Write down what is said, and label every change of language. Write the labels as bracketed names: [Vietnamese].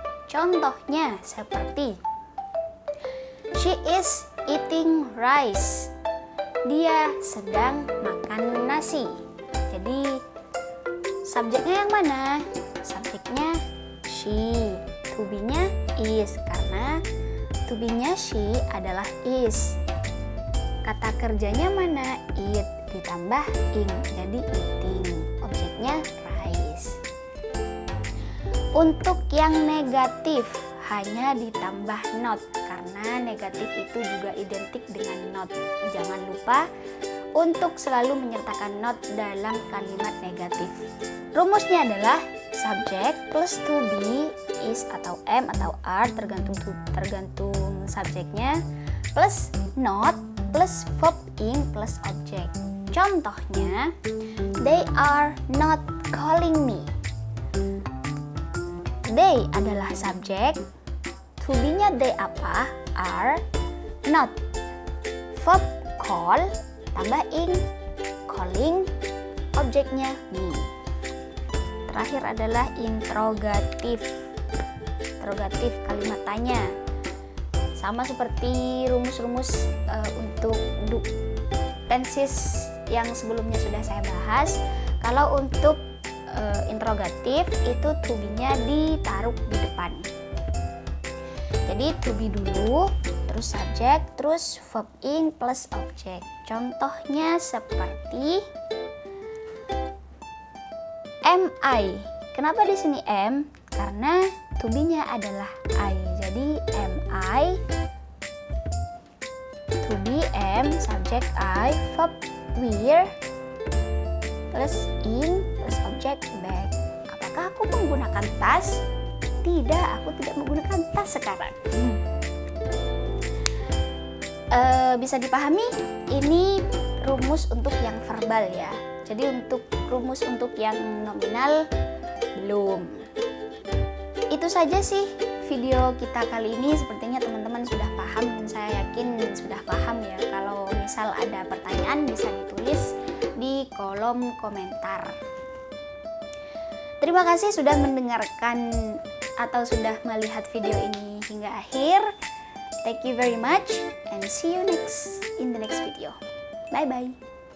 [Indonesian] Contohnya seperti [English] she is eating rice. [Indonesian] Dia sedang makan nasi. Jadi subjeknya yang mana? Subjeknya she, to be-nya is karena to be-nya she adalah is. Kata kerjanya mana? Eat ditambah ing, jadi eating. Objeknya rice. Untuk yang negatif hanya ditambah not karena negatif itu juga identik dengan not. Jangan lupa untuk selalu menyertakan not dalam kalimat negatif. Rumusnya adalah subject plus to be, is atau am atau are tergantung subjeknya, plus not plus verb in plus object. Contohnya, [English] they are not calling me. [Indonesian] They adalah subjek, to be-nya they apa? Are, not. Verb call tambah ing, calling, objeknya me. Terakhir adalah interrogatif. Interrogatif kalimat tanya. Sama seperti rumus-rumus untuk tenses yang sebelumnya sudah saya bahas. Kalau untuk interrogatif itu to be-nya ditaruh di depan. Jadi to be dulu, terus subjek, terus verb in plus object. Contohnya seperti am I. Kenapa di sini am? Karena to be-nya adalah I. Jadi am I, to be am, subject I, verb were, plus in plus object bag. Apakah aku menggunakan tas? Tidak, aku tidak menggunakan tas sekarang. Bisa dipahami? Ini rumus untuk yang verbal ya. Jadi untuk rumus untuk yang nominal belum. Itu saja sih video kita kali ini. Sepertinya teman-teman sudah paham. Saya yakin sudah paham ya. Kalau misal ada pertanyaan bisa ditulis di kolom komentar. Terima kasih sudah mendengarkan atau sudah melihat video ini hingga akhir. [English] Thank you very much and see you in the next video. Bye bye.